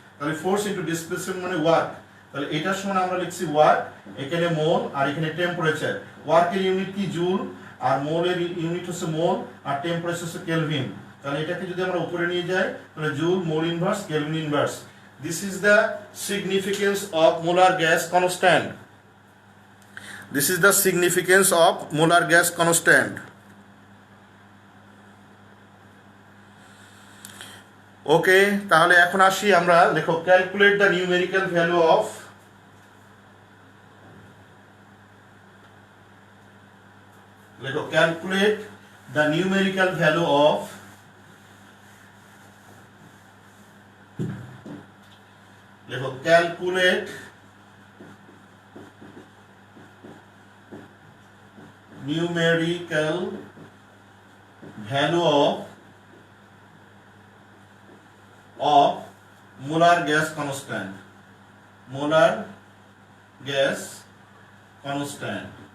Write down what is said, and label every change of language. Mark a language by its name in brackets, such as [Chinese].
[Bangla] তাহলে force into displacement মানে work. তাহলে এটার সমান আমরা লিখছি ওয়ার্ক, এখানে মোল আর এখানে টেম্পারেচার। ওয়ার্কের ইউনিট কি? জুল, আর মোলের ইউনিট হচ্ছে মোল, আর টেম্পারেচার হচ্ছে কেলভিন। তাহলে এটাকে যদি আমরা উপরে নিয়ে যাই তাহলে joule, mole inverse, kelvin inverse. [English] This is the significance of molar gas constant. This is the significance of molar gas constant. [Bangla] ওকে, তাহলে এখন আসি আমরা, দেখো [English] Calculate the numerical value of, দেখো calculate the numerical value of, দেখো calculate numerical value of molar gas constant, molar gas constant.